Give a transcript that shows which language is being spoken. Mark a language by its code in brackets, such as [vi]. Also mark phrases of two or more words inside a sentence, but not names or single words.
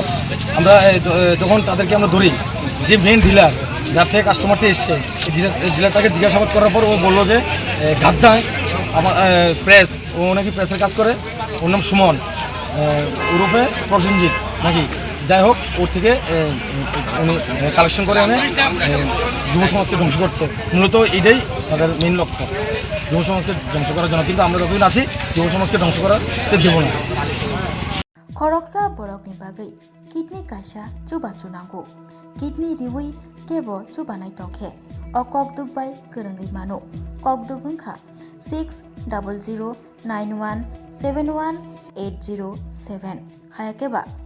[bn] আমরা যখন তাদেরকে আমরা ধরি, যে [en] main dealer [bn] যার থেকে কাস্টমারটা এসছে, ডিলারটাকে জিজ্ঞাসাবাদ করার পর ও বললো যে গাদ্দায় আমার প্রেস, ও নাকি প্রেসের কাজ করে, ওর নাম সুমন ওরফে প্রসেনজিৎ নাকি, যাই হোক ওর থেকে উনি কালেকশন করে এনে যুব সমাজকে ধ্বংস করছে। মূলত এটাই তাদের মেন লক্ষ্য, যুব সমাজকে ধ্বংস করার জন্য। কিন্তু আমরা যতদিন আছি যুব সমাজকে ধ্বংস করার দেব না। [trp] खरकसा बरकनि बागै किडनी कायसा चुबा चुनांगौ किडनी रिवै केबो चुबानाय तंखे अ ककदुक बाय गोरोङै मानो ककदुक ओंखा 600091718007 हायाकेबा